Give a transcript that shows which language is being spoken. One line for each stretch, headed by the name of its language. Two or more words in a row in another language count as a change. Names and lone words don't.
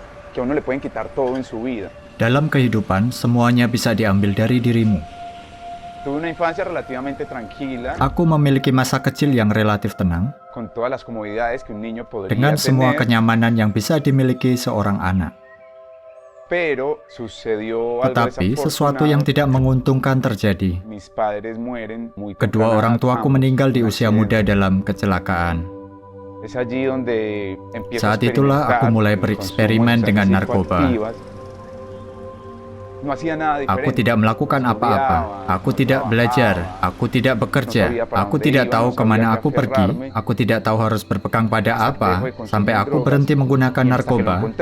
Spanish: que a uno le pueden quitar todo en su vida.
Indonesian: Dalam kehidupan, semuanya bisa diambil dari dirimu.
Spanish: Tuve una infancia relativamente tranquila,
Indonesian: Aku memiliki masa kecil yang relatif tenang,
Spanish: con todas las comodidades que un niño podría
Indonesian: dengan semua
Spanish: tener,
Indonesian: kenyamanan yang bisa dimiliki seorang anak.
Spanish: pero sucedió algo
Indonesian: Tetapi, sesuatu yang
Spanish: desafortunado.
Indonesian: tidak menguntungkan terjadi.
Spanish: Mis padres mueren muy
Indonesian: Kedua
Spanish: temprana
Indonesian: orang
Spanish: edad,
Indonesian: tuaku
Spanish: ambos,
Indonesian: meninggal di
Spanish: en un
Indonesian: usia muda
Spanish: accidente.
Indonesian: dalam kecelakaan.
Spanish: Es allí donde empiezo a
Indonesian: Saat itulah aku
Spanish: experimentar
Indonesian: mulai
Spanish: con el
Indonesian: bereksperimen
Spanish: consumo de
Indonesian: dengan
Spanish: sustancias
Indonesian: narkoba.
Spanish: psicoactivas. No hacía nada
Indonesian: Aku
Spanish: diferente.
Indonesian: tidak melakukan apa-apa.
Spanish: Estudiaba,
Indonesian: Aku
Spanish: no
Indonesian: tidak belajar.
Spanish: trabajaba,
Indonesian: Aku tidak
Spanish: no
Indonesian: bekerja.
Spanish: sabía para
Indonesian: Aku
Spanish: dónde
Indonesian: tidak
Spanish: iba,
Indonesian: tahu
Spanish: no sabía
Indonesian: kemana
Spanish: qué
Indonesian: aku pergi.
Spanish: aferrarme.
Indonesian: Aku tidak tahu harus berpegang pada
Spanish: Hasta que dejo
Indonesian: apa.
Spanish: de consumir
Indonesian: Sampai aku
Spanish: drogas
Indonesian: berhenti menggunakan
Spanish: y hasta que lo
Indonesian: narkoba
Spanish: encontré.